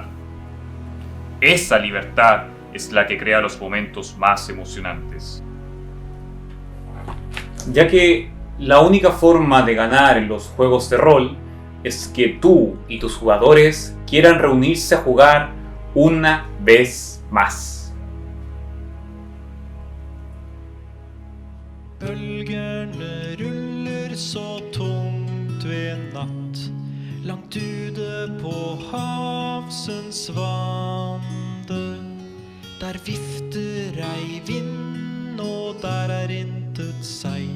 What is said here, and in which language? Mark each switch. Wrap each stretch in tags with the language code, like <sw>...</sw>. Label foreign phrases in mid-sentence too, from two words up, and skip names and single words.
<es>Esa libertad es la que crea los momentos más emocionantes. Ya que la única forma de ganar en los juegos de rol es que tú y tus jugadores quieran reunirse a jugar una vez más.</es> <no>Bølgerne ruller så tungt ved natt. Langt ute på havsens vande, der vifter ei vind, og der intet seil.</no>